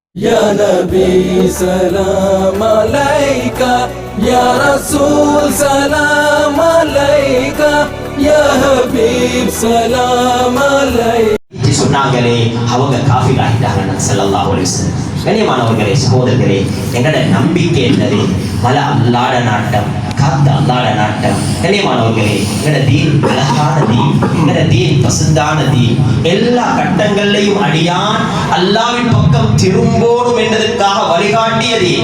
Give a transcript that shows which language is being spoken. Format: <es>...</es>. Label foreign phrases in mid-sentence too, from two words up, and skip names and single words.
<ar>يا نبي سلام عليك، يا رسول سلام عليك، يا حبيب سلام عليك.</ar> <ta>சொன்னாங்களே அவங்க காஃபிர் ஆகிட்டாங்க</ta> <ar>صلى الله عليه وسلم.</ar> <ta>கண்ணியமானவர்களே, சகோதரர்களே, எங்களோட நம்பிக்கை என்னது? மலை அல்லாட நாட்டம், காத்து அல்லாட நாட்டம். கண்ணியமானவர்களே, எங்களோட தீன் அழகான தீன், எங்களோட தீன் பசுந்தான தீன். எல்லா கட்டங்கள்லையும் அடியான் அல்லாவின் பக்கம் திரும்போடும் என்பதற்காக வழிகாட்டிய தீன்.</ta>